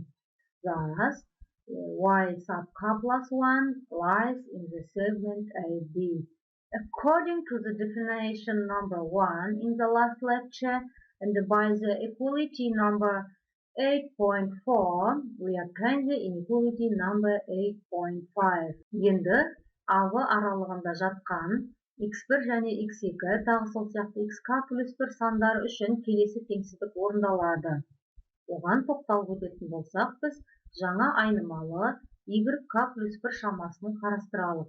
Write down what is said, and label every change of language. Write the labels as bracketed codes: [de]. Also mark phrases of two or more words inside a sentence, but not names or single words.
[en] Thus, y sub k plus 1 lies in the segment AB. According to the definition number 1 in the last lecture and by the equality number 8.4, we obtain the inequality number 8.5. [kk] Енді ағы аралығында жатқан x1 және x2 тағы сол сияқты xk плюс 1 сандары үшін келесі теңсіздік орындалады. Оған тоқталып өтетін болсақ, біз жаңа айнымалы yk плюс 1 шамасын қарастыралық.